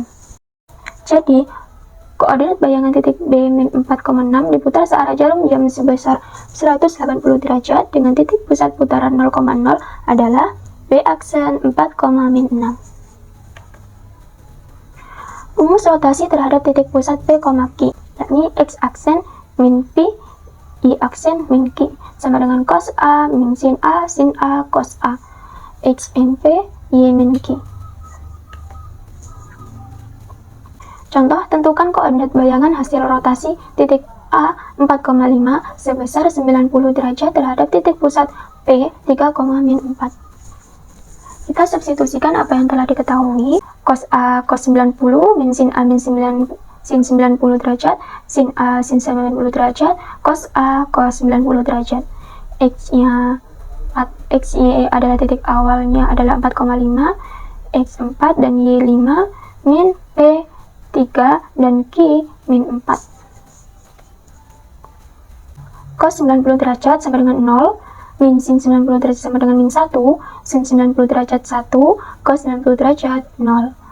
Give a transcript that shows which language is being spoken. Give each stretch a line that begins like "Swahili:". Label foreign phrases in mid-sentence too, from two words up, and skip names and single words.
Indonesian: Jadi, koordinat bayangan titik B min 4,6 diputar searah jarum jam sebesar 180 derajat dengan titik pusat putaran 0,0 adalah B aksen 4, min 6. Rumus rotasi terhadap titik pusat P, Q, yakni X aksen min P, Y aksen min Q, sama dengan cos A min sin A cos A, X min P, Y min Q. Contoh, tentukan koordinat bayangan hasil rotasi titik A 4,5 sebesar 90 derajat terhadap titik pusat P 3, min 4. Kita substitusikan apa yang telah diketahui. Cos A cos 90, min sin A min sin 90 derajat, sin A sin 90 derajat, cos A cos 90 derajat. X-nya X, Y adalah titik awalnya adalah 4,5, X 4 dan Y 5, min P 3 dan Q min 4. Cos 90 derajat sama dengan 0, min sin 90 derajat sama dengan min 1, sin 90 derajat 1, cos 90 derajat 0.